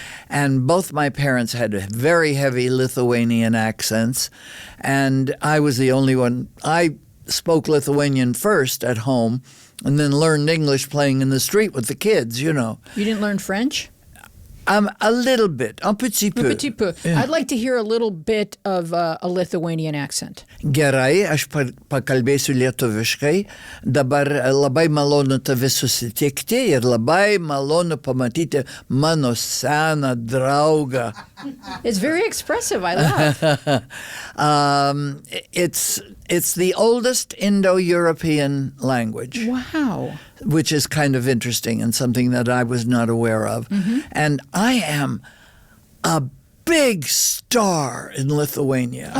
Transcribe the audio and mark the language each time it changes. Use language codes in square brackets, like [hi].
[en] And both my parents had very heavy Lithuanian accents, and I was the only one. I spoke Lithuanian first at home, and then learned English playing in the street with the kids, You didn't learn French? A little bit, [fr] un petit peu. Un petit peu. [en] I'd like to hear a little bit of a Lithuanian accent. [lt] Gerai, aš pakalbėsiu lietuviškai. Dabar labai malonu tave susitikti ir labai malonu pamatyti mano seną draugą. [en] It's very expressive. I love. It's the oldest Indo-European language. Wow. Which is kind of interesting and something that I was not aware of. Mm-hmm. And I am a big star in Lithuania.